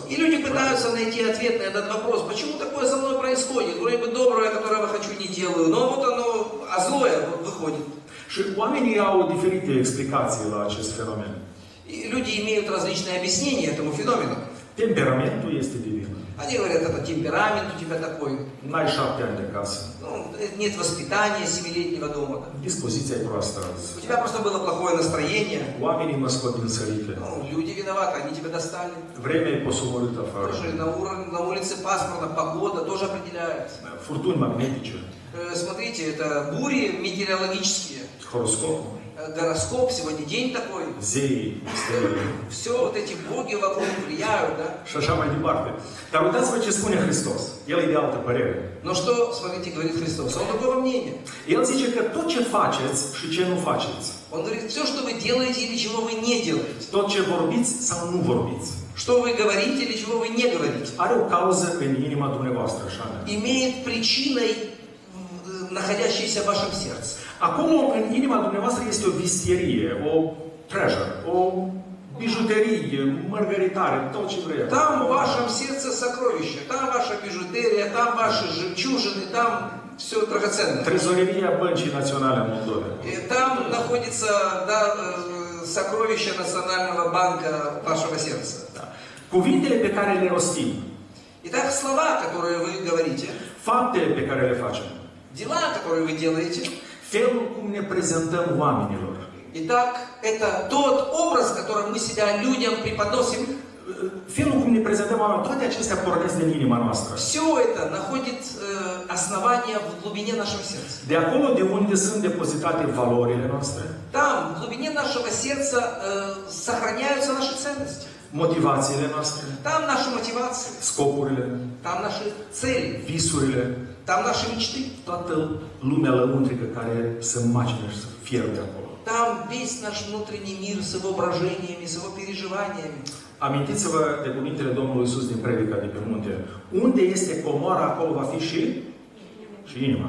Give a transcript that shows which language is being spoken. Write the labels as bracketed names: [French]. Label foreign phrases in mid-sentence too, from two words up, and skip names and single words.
[Russian] И люди пытаются найти ответ на этот вопрос. Почему такое со мной происходит? Вроде бы доброе, которое я хочу, не делаю, но вот оно, а злое выходит. [Romanian] Și oamenii au diferite explicații la acest fenomen. [Russian] И люди имеют различные объяснения этому феномену. [Romanian] Temperamentul este divin. [Russian] Они говорят, это темперамент у тебя такой. [Romanian] N-ai 7 ani de casă. [Russian] Ну, нет воспитания 7-летнего дома. [Romanian] Dispoziția e proastă azi. [Russian] У тебя просто было плохое настроение. [Romanian] Oamenii mă scot din sărite. [Russian] Ну, люди виноваты, они тебя достали. [Romanian] Vremea e posomorâtă afară. [Russian] Тоже на улице пасмурно, погода тоже определяет. [Romanian] Furtuni magnetice. [Russian] Смотрите, это бури метеорологические. [Romanian] Horoscop. [Russian] Гороскоп, сегодня день такой. [Romanian] Zei, stele. [Russian] Все вот эти боги вокруг влияют, да? [Romanian] Și așa mai departe. Dar uitați-vă ce spune Hristos. El e de altă părere. [Russian] Но что, смотрите, говорит Христос, он другого мнения. [Romanian] El zice că tot ce faceți și ce nu faceți. [Russian] Он говорит, все, что вы делаете или чего вы не делаете. [Romanian] Tot ce vorbiți sau nu vorbiți. [Russian] Что вы говорите или чего вы не говорите. [Romanian] Are o cauză în inima dumneavoastră, așa. [Russian] Имеет причиной, находящейся в вашем сердце. [Romanian] Acolo, în inima dumneavoastră, este o vistierie, o treasure, o bijuterie, mărgăritare, tot ce vreți. [Russian] Там в вашем сердце сокровище, там ваша бижутерия. бижутерия, там ваши жемчужины, там все драгоценное. [Romanian] Trezoreria Băncii Naționale a Moldovei. [Russian] И там находится, да, сокровище Национального банка вашего сердца. [Romanian] Da. Cuvintele pe care le rostim, [Russian] Итак, слова, которые вы говорите, [Romanian] faptele pe care le facem, [Russian] дела, которые вы делаете, [Romanian] felul cum ne prezentăm oamenilor, [Russian] итак, это тот образ, которым мы себя людям преподносим. [Romanian] felul cum ne prezentăm oamenilor, toate acestea pornesc din inima noastră. [Russian] Все это находит основание в глубине нашего сердца. [Romanian] De acolo de unde sunt depozitate valorile noastre, [Russian] Там, в глубине нашего сердца, сохраняются наши ценности. [Romanian] motivațiile noastre, [Russian] Там наши мотивации, [Romanian] scopurile, [Russian] там наши цели, [Romanian] visurile, [Russian] там наши мечты. [Romanian] toată lumea lăuntrică care se macină și se fierbe acolo. [Russian] Там весь наш внутренний мир с его брожениями, с его переживаниями. [Romanian] Amintiți-vă de cuvintele Domnului Iisus din Predica de pe munte. Unde este comoara, acolo va fi și inima.